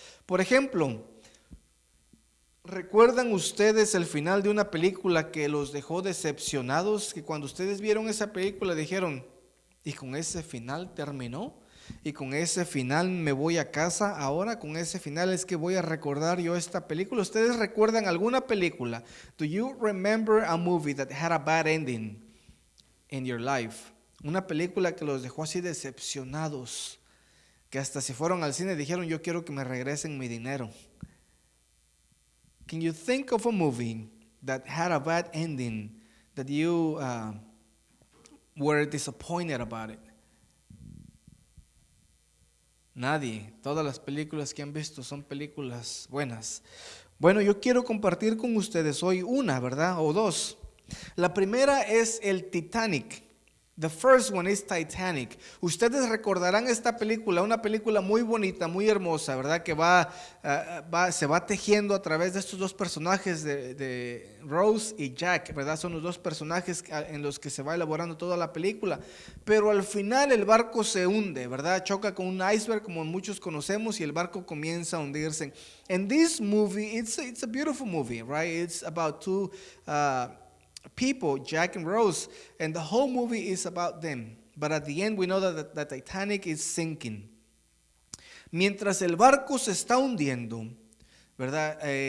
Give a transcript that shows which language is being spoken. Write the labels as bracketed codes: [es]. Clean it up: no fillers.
[es] Por ejemplo, ¿recuerdan ustedes el final de una película que los dejó decepcionados? Que cuando ustedes vieron esa película dijeron, ¿y con ese final terminó? ¿Y con ese final me voy a casa? Ahora con ese final es que voy a recordar yo esta película. ¿Ustedes recuerdan alguna película? [en] Do you remember a movie that had a bad ending in your life? [es] Una película que los dejó así decepcionados, que hasta si fueron al cine dijeron, yo quiero que me regresen mi dinero. [en] Can you think of a movie that had a bad ending that you were disappointed about it? [es] Nadie. Todas las películas que han visto son películas buenas. Bueno, yo quiero compartir con ustedes hoy una, ¿verdad? O dos. La primera es el Titanic. [en] The first one is Titanic. [es] Ustedes recordarán esta película, una película muy bonita, muy hermosa, ¿verdad? Que se va tejiendo a través de estos dos personajes de Rose y Jack, ¿verdad? Son los dos personajes en los que se va elaborando toda la película. Pero al final el barco se hunde, ¿verdad? Choca con un iceberg, como muchos conocemos, y el barco comienza a hundirse. [en] And this movie, it's a beautiful movie, right? It's about two people, Jack and Rose, and the whole movie is about them. But at the end we know that the Titanic is sinking. [es] Mientras el barco se está hundiendo, ¿verdad?